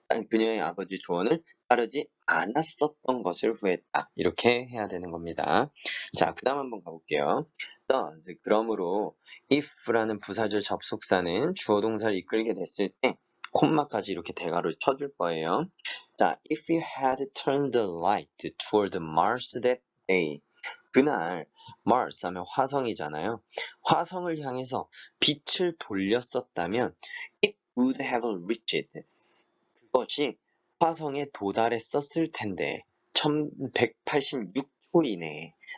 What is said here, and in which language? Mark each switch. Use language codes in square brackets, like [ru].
[ko] 그녀의 아버지 조언을 따르지 않았었던 것을 후회했다. 이렇게 해야 되는 겁니다. 자, 그 다음 한번 가볼게요. thus, 그러므로 if라는 부사절 접속사는 주어 동사를 이끌게 됐을 때 콤마까지 이렇게 대괄호 쳐줄 거예요. [en] 자, if you had turned the light toward Mars that day. [ko] 그날 Mars 하면 화성이잖아요. 화성을 향해서 빛을 돌렸었다면 [en] it would have reached. [ko] 그것이 화성에 도달했었을 텐데 1186초 이내에.